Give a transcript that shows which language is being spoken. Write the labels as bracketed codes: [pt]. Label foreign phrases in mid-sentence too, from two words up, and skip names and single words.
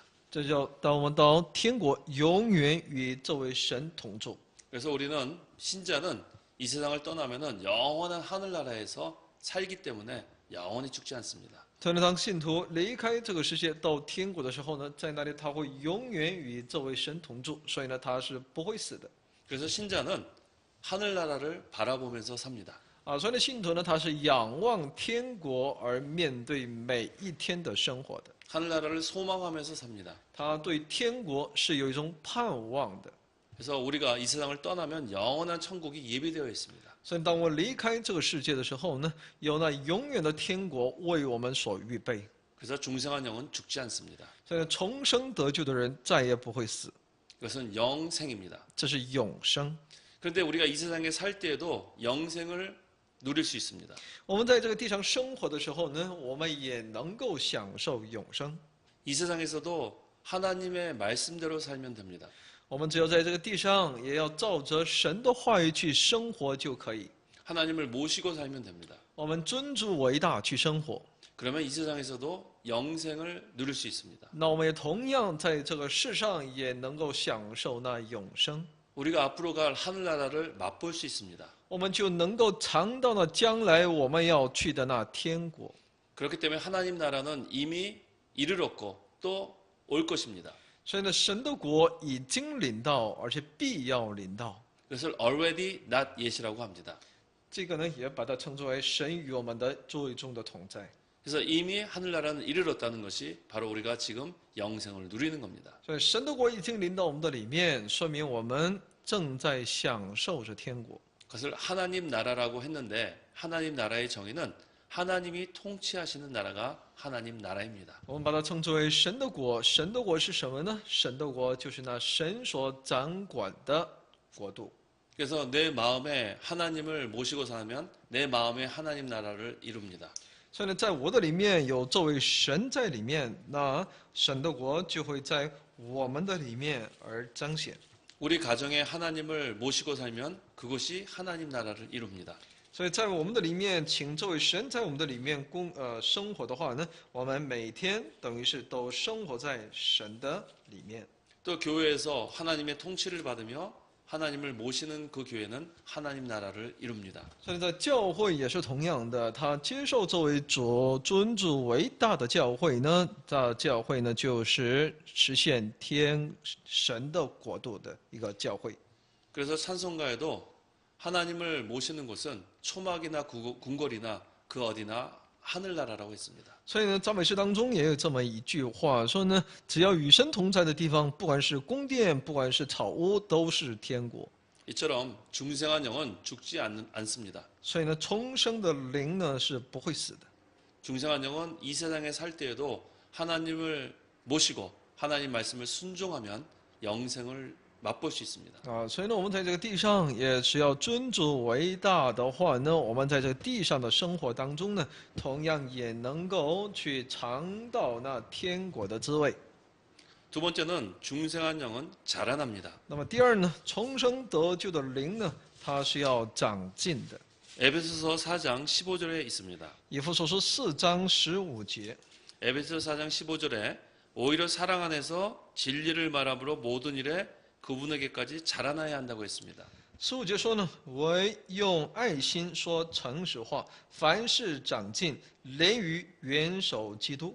[zh] 这叫当我们到天国，永远与这位神同住。 [ko] 그래서 우리는 신자는 이 세상을 떠나면은 영원한 하늘나라에서 살기 때문에 영원히 죽지 않습니다. [zh] 特别当信徒离开这个世界到天国的时候呢，在那里他会永远与这位神同住，所以呢他是不会死的。 [ko] 그래서 신자는 하늘나라를 바라보면서 삽니다. [zh] 所以呢，信徒呢，他是仰望天国而面对每一天的生活的。 [ko] 하늘나라를 소망하면서 삽니다. [zh] 他对天国是有一种盼望的。 [ko] 그래서 우리가 이 세상을 떠나면 영원한 천국이 예비되어 있습니다. [zh] 所以，当我离开这个世界的时候呢，有那永远的天国为我们所预备。 [ko] 그래서 중생한 영은 죽지 않습니다. [zh] 所以，重生得救的人再也不会死， [ko] 그것은 영생입니다. [zh] 这是永生。 [ko] 그런데 우리가 이 세상에 살 때에도 영생을 누릴 수 있습니다. [zh] 我们在这个地上生活的时候呢，我们也能够享受永生。 [ko] 이 세상에서도 하나님의 말씀대로 살면 됩니다. [zh] 我们只有在这个地上，也要照着神的话语去生活就可以。 [ko] 하나님을 모시고 살면 됩니다. [zh] 我们尊主为大去生活， [ko] 그러면 이 세상에서도 영생을 누릴 수 있습니다. [zh] 那我们也同样在这个世上也能够享受那永生。 [ko] 우리가 앞으로 갈 하늘나라를 맛볼 수 있습니다. [zh] 我们就能够尝到那将来我们要去的那天国。 [ko] 그렇기 때문에 하나님 나라는 이미 이르렀고 또 올 것입니다. [zh] 所以呢，神的国已经临到，而且必要临到。 [ko] 그것을 [en] already not yet [ko] 이라고 합니다. [zh] 这个呢，也把它称作为神与我们的最终的同在。 [ko] 그래서 이미 하늘나라는 이르렀다는 것이 바로 우리가 지금 영생을 누리는 겁니다. [zh] 所以神的国已经临到我们的里面，说明我们正在享受着天国。 [ko] 그것을 하나님 나라라고 했는데 하나님 나라의 정의는 하나님이 통치하시는 나라가 하나님 나라입니다. [zh] 我们把它称之为神的国。神的国是什么呢？神的国就是那神所掌管的国度。 [ko] 그래서 내 마음에 하나님을 모시고 살면 내 마음에 하나님 나라를 이룹니다. [zh] 所以呢，在我的里面有这位神在里面，那神的国就会在我们的里面而彰显。 [ko] 우리 가정에 하나님을 모시고 살면 그것이 하나님 나라를 이룹니다. [zh] 所以在我们的里面，请这位神在我们的里面生活的话呢，我们每天等于是都生活在神的里面。 [ko] 또 교회에서 하나님의 통치를 받으며 하나님을 모시는 그 교회는 하나님 나라를 이룹니다. [zh] 所以在教会也是同样的，他接受作为主尊主为大的教会呢，这教会呢就是实现天神的国度的一个教会。 [ko] 그래서 찬송가에도 하나님을 모시는 곳은 초막이나 궁궐이나 그 어디나 하늘나라라고 했습니다. [zh] 所以呢，赞美诗当中也有这么一句话，说呢，只要与神同在的地方，不管是宫殿，不管是草屋，都是天国。 [ko] 이처럼 중생한 영은 죽지 않습니다. [zh] 所以呢，重生的灵呢是不会死的。 [ko] 중생한 영은 이 세상에 살 때에도 하나님을 모시고 하나님 말씀을 순종하면 영생을 맛볼 수 있습니다. [zh] 所以呢，我们在这个地上也是要尊主为大的话呢，我们在这个地上的生活当中呢，同样也能够去尝到那天国的滋味。 [ko] 두 번째는 중생한 영은 자라납니다. [zh] 那么第二呢，重生得救的灵呢，它是要长进的。 [ko] 에베소서 4장 15절에 있습니다. [zh] 以弗所书4章15节。 [ko] 에베소서 4장 15절에 오히려 사랑 안에서 진리를 말함으로 모든 일에 그분에게까지 자라나야 한다고 했습니다. [zh] 15 节说呢，唯用爱心说诚实话，凡事长进，连于元首基督。